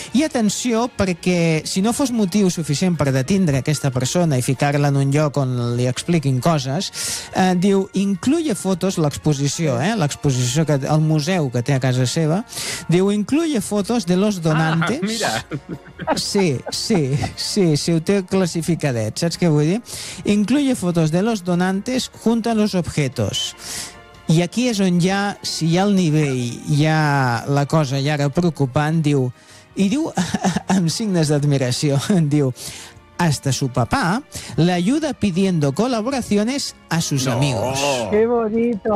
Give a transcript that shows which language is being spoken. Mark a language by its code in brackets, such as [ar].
[ca] I atenció, perquè si no fos motiu suficient per detindre aquesta persona i ficar-la en un lloc on li expliquin coses, diu, incluye fotos, l'exposició, l'exposició, que el museu que té a casa seva, diu, [es] incluye fotos de los donantes. [ca] Ah, mira. Sí, sí, sí, sí, ho té classificadet, saps què vull dir? [es] Incluye fotos de los donantes junto a los objetos. [ca] I aquí és on ja, si hi ha el nivell, hi ha la cosa ja preocupant, diu, i diu amb signes d'admiració, diu, [es] hasta su papá le ayuda pidiendo colaboraciones a sus amigos. Qué bonito.